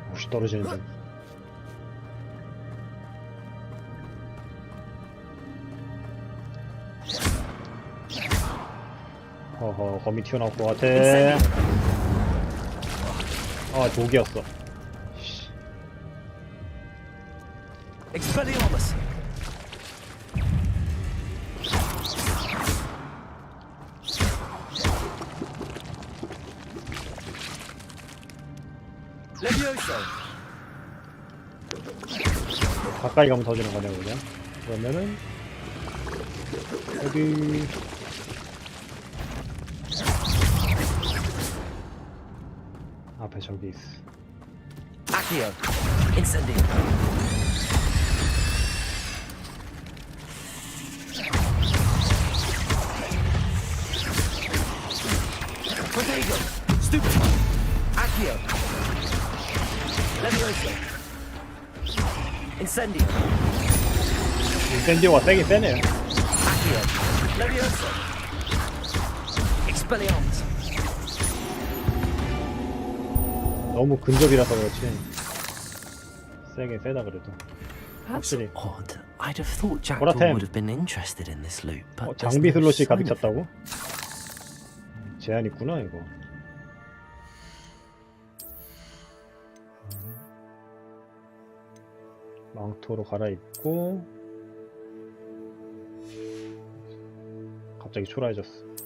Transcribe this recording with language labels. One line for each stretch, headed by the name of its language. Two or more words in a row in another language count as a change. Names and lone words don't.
Korean: 떨어지는 중. 어허, 거미 튀어나올 것 같아. 아, 독이었어.
Latin: Expelliarmus! Levioso!
Korean: 가까이 가면 터지는 거네, 그냥. 그러면은, 여기. 앞에 저기 있어.
Latin: Accio! Incendio! Protego! Stupefy! Accio! Levioso! Incendio!
Korean: 인센디오가 세긴 세네요.
Latin: Accio! Levioso! Expelliarmus!
Korean: 너무 근접이라서 그렇지. 세긴 세다 그래도.
English: That's
Korean: 확실히.
English: odd. I'd have thought Jackdaw
Korean: 보라템.
English: would have been interested in this loot, but there's
Korean: 장비
English: no
Korean: 슬롯이 가득
English: sign of
Korean: 찼다고? 제한 있구나 이거. 망토로 갈아입고 갑자기 초라해졌어.